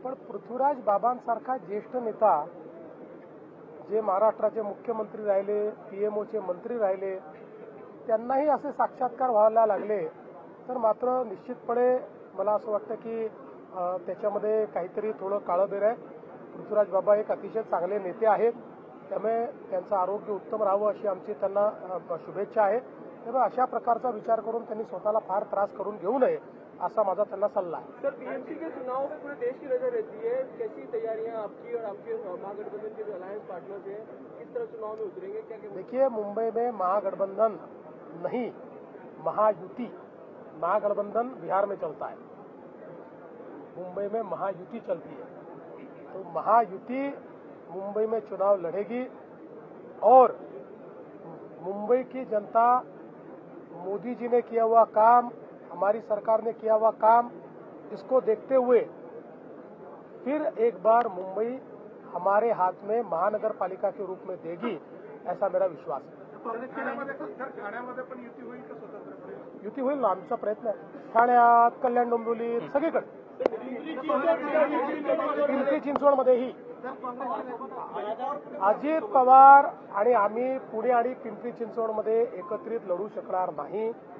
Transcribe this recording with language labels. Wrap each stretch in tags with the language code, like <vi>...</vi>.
<mr>पण पृथ्वीराज बाबांसारखा ज्येष्ठ नेता जे महाराष्ट्राचे मुख्यमंत्री राहिले, पीएमओचे मंत्री राहिले, त्यांनाही असे साक्षात्कार व्हायला लागले तर मात्र निश्चितपणे मला असं वाटतं की त्याच्यामध्ये काहीतरी थोडं काळबेर आहे. पृथ्वीराज बाबा एक अतिशय चांगले नेते आहेत, त्यामुळे त्यांचं आरोग्य उत्तम राहावं अशी आमची त्यांना शुभेच्छा आहे. त्यामुळे अशा प्रकारचा विचार करून त्यांनी स्वतःला फार त्रास करून घेऊ नये असा माझा त्यांना सल्ला आहे.</mr> <hi>सर, पीएमसी के चुनाव में पूरे देश की नजर रहती है, कैसी तैयारियां आपकी और आपके महागठबंधन के जो अलायंस पार्टनर्स हैं, किस तरह चुनाव में उतरेंगे, क्या क्या? देखिए, मुंबई में महागठबंधन नहीं, महायुति, महागठबंधन बिहार में चलता है, मुंबई में महायुति चलती है. तो महायुति मुंबई में चुनाव लड़ेगी और मुंबई की जनता मोदी जी ने किया हुआ काम, हमारी सरकार ने किया हुआ काम, इसको देखते हुए फिर एक बार मुंबई हमारे हाथ में महानगर पालिका के रूप में देगी, ऐसा मेरा विश्वास है.</hi> <mr>ठाण्यामध्ये पण युती होईल का स्वतंत्रपणे? युती होईल ना, आमचा प्रयत्न आहे. ठाण्यात, कल्याण डोंबिवलीत, सगळीकडे, पिंपरी चिंचवडमध्येही अजित पवार आणि आम्ही पुणे आणि पिंपरी चिंचवडमध्ये एकत्रित लढू शकणार नाही.</mr>